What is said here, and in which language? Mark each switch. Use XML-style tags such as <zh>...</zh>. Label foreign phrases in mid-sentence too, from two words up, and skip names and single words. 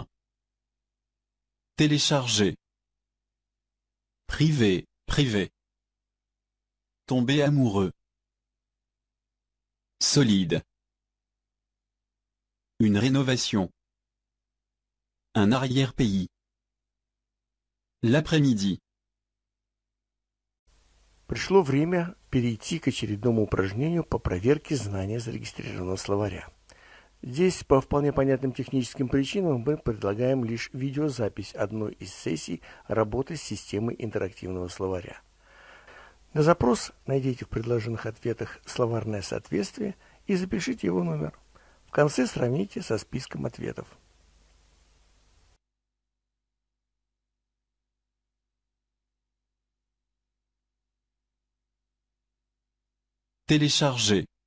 <fr>Télécharger. Privé, privé. Tomber amoureux. Solide. Une rénovation. Un arrière-pays. L'après-midi.</fr> <ru>Пришло время перейти к очередному упражнению по проверке знания зарегистрированного словаря. Здесь по вполне понятным техническим причинам мы предлагаем лишь видеозапись одной из сессий работы с системой интерактивного словаря. На запрос найдите в предложенных ответах словарное соответствие и запишите его номер. В конце сравните со списком ответов.</ru> <fr>Télécharger.</fr>